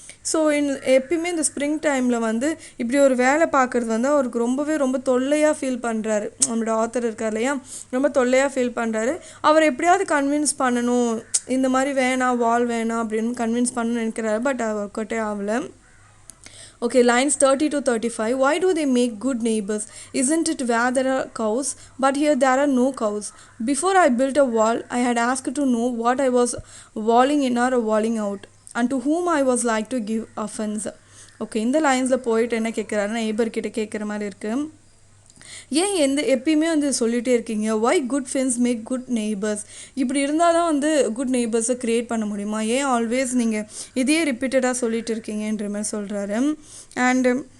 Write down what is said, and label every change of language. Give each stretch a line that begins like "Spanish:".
Tamil: So எப்பயுமே இந்த spring டைமில் வந்து இப்படி ஒரு வேலை பார்க்குறது வந்து அவருக்கு ரொம்ப தொல்லையாக ஃபீல் பண்ணுறாரு. நம்மளோட ஆத்தர் இருக்கார் இல்லையா, ரொம்ப தொல்லையாக ஃபீல் பண்ணுறாரு. அவர் எப்படியாவது கன்வின்ஸ் பண்ணணும், இந்த மாதிரி வேணாம், வால் வேணாம் அப்படின்னு கன்வின்ஸ் பண்ணணும்னு நினைக்கிறாரு. பட் அது ஒர்க் அவுட்டே ஆகலை.
English: Okay, lines 30-35. Why do they make good neighbors? Isn't it where there are cows? But here there are no cows. Before I built a wall, I had asked to know what I was walling in or walling out, and to whom I was like to give offense.
Tamil: Okay, இந்த லைன்ஸில் போயிட்டு என்ன கேட்குறாருன்னா நெய்பர்கிட்ட கேட்குற மாதிரி இருக்குது. ஏன் எப்பயுமே வந்து சொல்லிகிட்டே இருக்கீங்க, why good friends make good neighbours, இப்படி இருந்தால் தான் வந்து குட் நெய்பர்ஸை க்ரியேட் பண்ண முடியுமா, ஏன் ஆல்வேஸ் நீங்கள் இதையே ரிப்பீட்டடாக சொல்லிகிட்டு இருக்கீங்கன்ற மாதிரி சொல்கிறாரு. அண்டு